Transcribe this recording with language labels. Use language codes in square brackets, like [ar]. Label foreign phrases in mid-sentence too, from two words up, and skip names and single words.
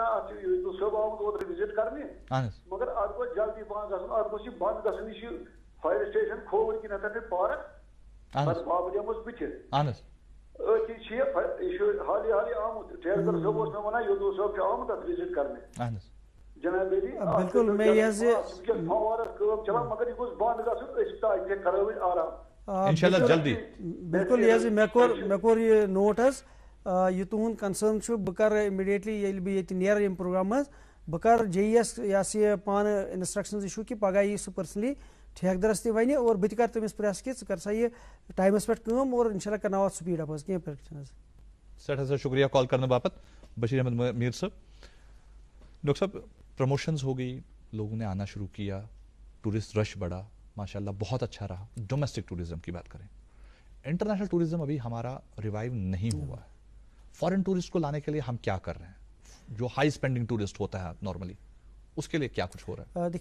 [ks] اتھ چھُ یوتو صٲب آمُت اوترٕ وزٹ کرنہِ, مگر اتھ گوٚژھ جلدی پہن گژھُن, اتھ گوٚژھ یہِ بنٛد گژھُن. یہِ چھُ فایر سٹیشن کھووُر کِنۍ ہتن پارک پتہٕ بابڈیمس بٕتھِ. أتھی چھِ یہِ چھُ حالٕے آمُت. ٹھیکدر صٲب اوس مےٚ ونان یوتو صٲب چھُ آمُت اتھ وزٹ کرنہِ. جناب علی [ur] بالکل میں یہ [ks] فوارس کٲم چلان, مگر یہ گوٚژھ بنٛد گژھُن. أسۍ تہِ کرو وۄنۍ آرام انشاءاللہ جلدی. بالکل یہ مےٚ کوٚر یہ نوٹ حظ, یہ تہنٛد کنسرن چھُ. بہٕ کرٕ اِمِڈیٹلی ییٚلہِ بہٕ ییٚتہِ نیرٕ ییٚمہِ پروگرام منٛز, بہٕ کرٕ JES یہ سا یہ پانہٕ [en] instructions issue [ks] کہِ پگاہ یی سُہ پٔرسنلی ٹھیکدرس تہِ وَنہِ, اور بہٕ تہِ کرٕ تٔمِس پرٛیس کہِ ژٕ کر سا یہِ ٹایمس پٮ۪ٹھ کٲم, اور انشاءاللہ کرناو اتھ [en] speed up [ks] حظ, کینٛہہ پرٛیکٹِس حظ. سٮ۪ٹھاہ سٮ۪ٹھاہ شکریہ کال کرنے باپت بشیر احمد میر صاحب. [ur] ڈاکٹر صاحب پروموشنز ہو گئی, لوگوں نے آنا شروع کیا, [en] tourist rush [ur] بڑھا, ماشاءاللہ بہت اچھا رہا. [en] domestic tourism [ur] کی بات کریں, [en] international tourism [ur] ابھی ہمارا ریوائیو نہیں ہوا ہے. [en] foreign tourist [ur] کو لانے کے لیے ہم کیا کر رہے ہیں, جو [en] high spending tourist [ur] ہوتا ہے نارملی, اس کے لیے کیا کچھ ہو رہا ہے؟